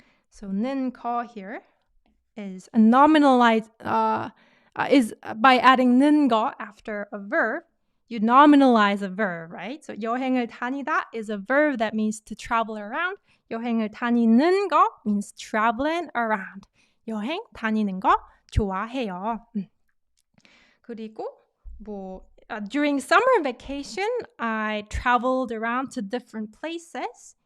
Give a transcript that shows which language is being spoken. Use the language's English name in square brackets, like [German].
[English] So 는 거 here is a nominalized is by adding 는 거 after a verb, you nominalize a verb, right? So 여행을 다니다 is a verb that means to travel around. [Korean] 여행을 다니는 거 [English] means traveling around. [Korean] 여행 다니는 거 좋아해요. 그리고 [English] during summer vacation, I traveled around to different places.